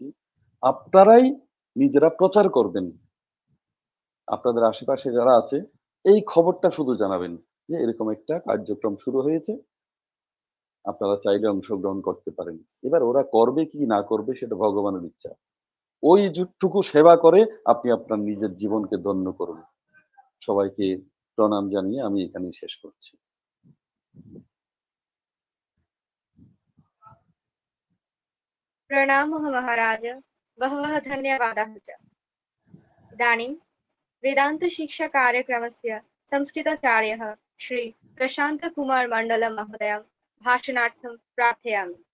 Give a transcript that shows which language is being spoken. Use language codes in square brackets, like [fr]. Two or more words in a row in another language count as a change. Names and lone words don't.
[bn] আপনারাই নিজেরা প্রচার করবেন, আপনাদের আশেপাশে যারা আছে এই খবরটা শুধু জানাবেন যে এরকম একটা কার্যক্রম শুরু হয়েছে, আপনারা চাইলে অংশগ্রহণ করতে পারেন। এবার ওরা করবে কি না করবে সেটা ভগবানের ইচ্ছা। ওই যুগটুকু সেবা করে আপনি আপনার নিজের জীবনকে ধন্য করুন। সবাইকে প্রণাম জানিয়ে আমি এখানেই শেষ করছি। [sa] प्रणामः महाराज, बहवः धन्यवादाः च। इदानीं वेदान्तशिक्षाकार्यक्रमस्य संस्कृताचार्यः श्री प्रशान्तकुमार मण्डल महोदयं भाषणार्थं प्रार्थयामि।